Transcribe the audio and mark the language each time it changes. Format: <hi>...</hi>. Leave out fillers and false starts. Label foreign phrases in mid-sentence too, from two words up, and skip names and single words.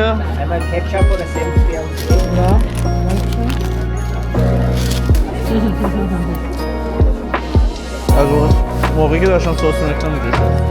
<de>Einmal Ketchup oder Senf für uns. Ja, danke schön.</de> <fa>Also موقعی که داشتم سس می‌ریختم اینجوری شد</fa>